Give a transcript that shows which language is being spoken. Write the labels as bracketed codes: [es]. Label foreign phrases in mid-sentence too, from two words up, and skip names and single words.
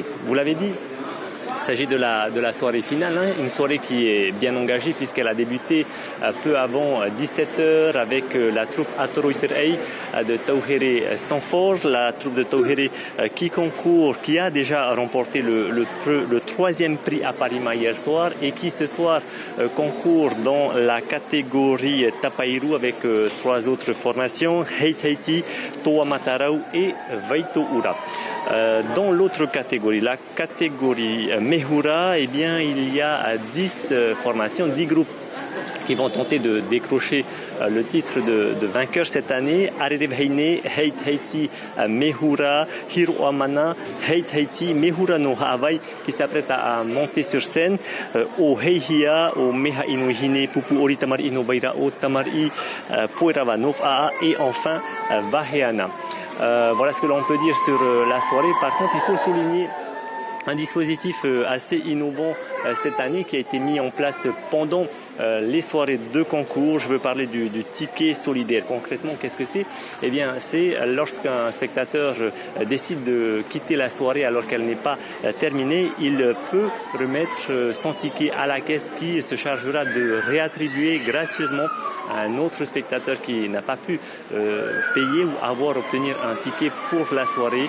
[fr] Vous l'avez dit, il s'agit de la soirée finale, une soirée qui est bien engagée puisqu'elle a débuté peu avant 17h avec la troupe Atoroiterei de Tauhere Sanford, la troupe de Tauhere qui a déjà remporté le 3e prix à Parima hier soir et qui ce soir concourt dans la catégorie Tapairu avec 3 autres formations, Hei Tahiti, Toa Matarau et Vaito Ura. Dans l'autre catégorie, la catégorie Mehura, eh bien, il y a 10 formations, 10 groupes qui vont tenter de décrocher le titre de vainqueur cette année. Arerevheine, Hei Tahiti, Mehura, Hiroamana, Hei Tahiti, Mehura no Hawaii qui s'apprête à monter sur scène. Au Heihia, au Meha Inuhine, Pupu Oritamar Inobaira, O Tamari, Poerava Nofaa et enfin Vaheana. Voilà ce que l'on peut dire sur la soirée. Par contre, il faut souligner un dispositif assez innovant cette année qui a été mis en place pendant les soirées de concours. Je veux parler du ticket solidaire. Concrètement, qu'est-ce que c'est? Eh bien, c'est lorsqu'un spectateur décide de quitter la soirée alors qu'elle n'est pas terminée, il peut remettre son ticket à la caisse qui se chargera de réattribuer gracieusement à un autre spectateur qui n'a pas pu payer ou obtenir un ticket pour la soirée.